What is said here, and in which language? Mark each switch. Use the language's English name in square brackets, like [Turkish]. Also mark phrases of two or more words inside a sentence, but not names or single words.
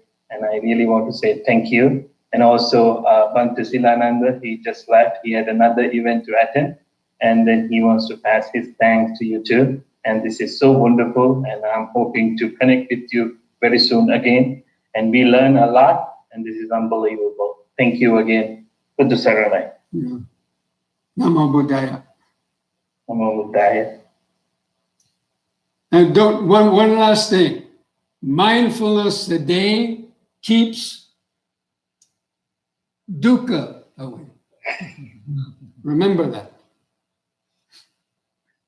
[English] And I really want to say thank you. And also Bhante Silananda, he just left. He had another event to attend. And then he wants to pass his thanks to you too. And this is so wonderful. And I'm hoping to connect with you very soon again. And we learn a lot. And this is unbelievable. Thank you again. [Sinhala] Buddha Saranai. [Pali] Yeah. Namo Buddhaya. Namo Buddhaya. [English] And one last thing. Mindfulness today keeps dukkha away. Remember that.